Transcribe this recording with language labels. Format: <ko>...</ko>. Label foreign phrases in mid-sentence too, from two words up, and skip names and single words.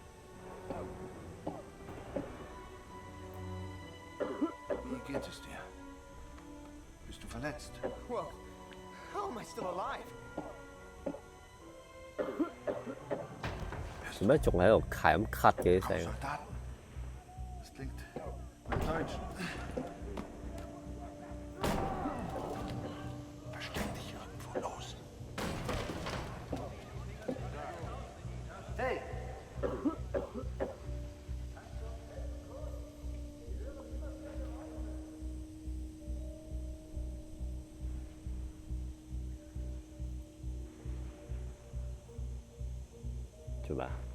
<de>Wie geht es dir? Bist du verletzt?</de> <en>Whoa. How am I still alive?</en> <yue>做咩仲喺度係咁咳嘅啲聲？</yue> <de>Soldaten. Das klingt nach Deutsch. Versteck dich irgendwo los. Hey!</de> <yue>做咩？</yue>